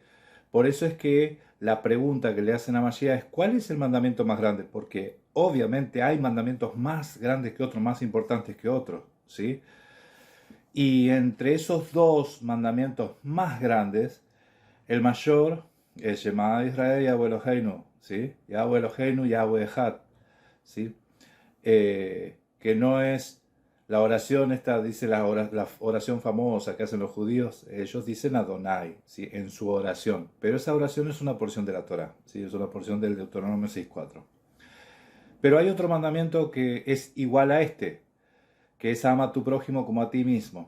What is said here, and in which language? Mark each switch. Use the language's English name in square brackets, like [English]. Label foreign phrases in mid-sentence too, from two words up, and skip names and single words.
[Spanish] Por eso es que la pregunta que le hacen a Mashiach es ¿cuál es el mandamiento más grande? Porque obviamente hay mandamientos más grandes que otros, más importantes que otros, ¿sí? Y entre esos dos mandamientos más grandes, el mayor es [Hebrew] שמע ישראל יהוה אלהינו, [Spanish] ¿sí? [Hebrew] יהוה אלהינו יהוה אחד, [Spanish] ¿sí? Que no es la oración esta, dice la oración famosa que hacen los judíos, ellos dicen Adonai, ¿sí? En su oración, pero esa oración es una porción de la Torah, ¿sí? Es una porción del Deuteronomio 6.4. Pero hay otro mandamiento que es igual a este, que es ama a tu prójimo como a ti mismo.